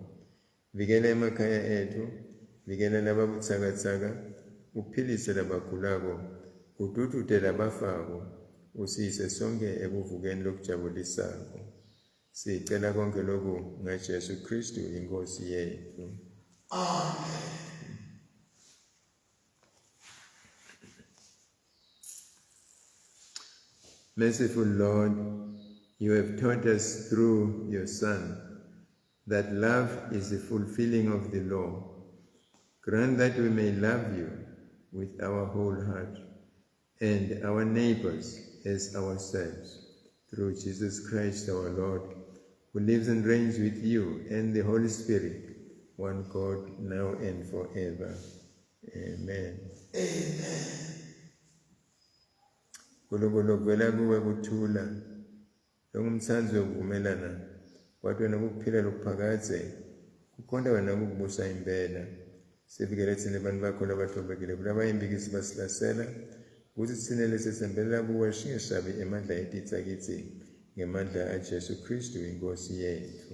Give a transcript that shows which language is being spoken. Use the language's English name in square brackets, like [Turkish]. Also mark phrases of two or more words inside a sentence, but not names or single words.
[Swati] Vikela emakhaya ethu, vikela lababuthakathaka, uphilise labagulako, ududute labafako, usiyise sonke ekuvukeni lokujabulisako. Sicela konke lokhu ngaJesu Kristu iNkosi yethu. Amen. [English] Merciful Lord, you have taught us through your Son that love is the fulfilling of the law. Grant that we may love you with our whole heart and our neighbors as ourselves, through Jesus Christ our Lord, who lives and reigns with you and the Holy Spirit, one God, now and forever. Amen. Amen. [Swati] Nkulunkulu kuvela kuwe kuthula longumthanzi wokuvumelana kwathi wena kukuphila lokuphakade kukhonda wena kukubusa impela. Sivikele thina abantu bakho labathobekile kulabayimbikisi basilasela ukuthi thina lesesembela kuwe singesabi emandla etitsi akithi ngemandla aJesu Kristu inkosi yethu.